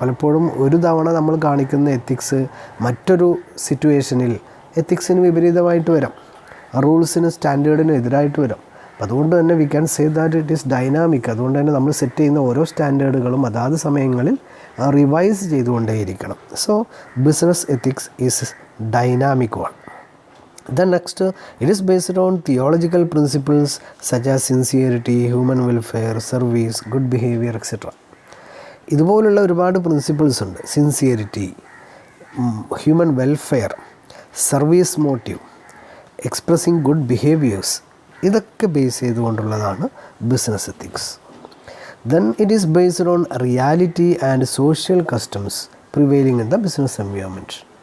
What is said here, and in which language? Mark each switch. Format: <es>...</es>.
<ml>പലപ്പോഴും ഒരു തവണ നമ്മൾ കാണിക്കുന്ന എത്തിക്സ് മറ്റൊരു സിറ്റുവേഷനിൽ എത്തിക്സിന് വിപരീതമായിട്ട് വരാം, റൂൾസിന് സ്റ്റാൻഡേർഡിന് എതിരായിട്ട് വരാം. അതുകൊണ്ട് തന്നെ</ml> <en>We can say that it is dynamic.</en> <ml>അതുകൊണ്ട് തന്നെ നമ്മൾ സെറ്റ് ചെയ്യുന്ന ഓരോ സ്റ്റാൻഡേർഡുകളും അതാത് സമയങ്ങളിൽ revise ചെയ്തുകൊണ്ടേയിരിക്കണം.</ml> <en>So business ethics is dynamic one. Then next, it is based on theological principles such as sincerity, human welfare, service, good behavior, etc.</en> <ml>ഇതുപോലുള്ള ഒരുപാട് principles ഉണ്ട്. Sincerity, human welfare, service motive, expressing good behaviours, ഇതൊക്കെ base ചെയ്തുകൊണ്ടുള്ളതാണ് business ethics.</ml> <en>Then it is based on reality and social customs prevailing in the business environment.</en>